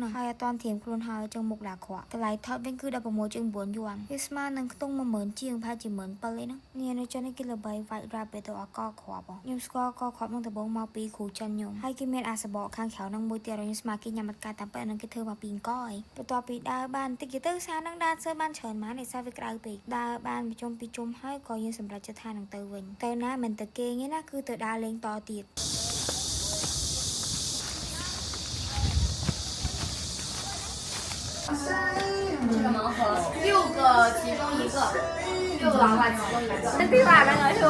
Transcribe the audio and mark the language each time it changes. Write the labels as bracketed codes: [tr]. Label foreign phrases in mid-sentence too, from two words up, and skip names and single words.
[km] ហ្នឹងហើយអត់ទាន់ត្រៀមខ្លួនហើយចឹងមុខដាក់ក្រក់តម្លៃថតវិញគឺ16.9យួនវាស្មើនឹងខ្ទង់10000ជាងប្រហែលជា17000អីហ្នឹងនេះនៅចិននេះគេល្បី White Rabbit ទៅអកក្រក់ខ្ញុំស្គាល់កក្រក់ហ្នឹងដំបូងមកពីគ្រូចិនខ្ញុំហើយគេមានអាសបកខាងក្រៅហ្នឹងមួយទៀតខ្ញុំស្មានគេញ៉ាំអត់កាតាមប៉ែហ្នឹងគេធ្វើមកពីអង្គអីបន្ទាប់ពីដើរបានតិចទៅសារនឹងដើរសើបានច្រើនម៉ានឯសារវាក្តៅពេកដើរបានជុំពីជុំហើយក៏យើងសម្រេចចិត្តថានឹងទៅវិញទៅណាមិនទៅគេងទេណាគឺទៅដើរលេងតទៀត [zh] 这个盲盒6个其中一个6个娃娃其中一个那对吧那个是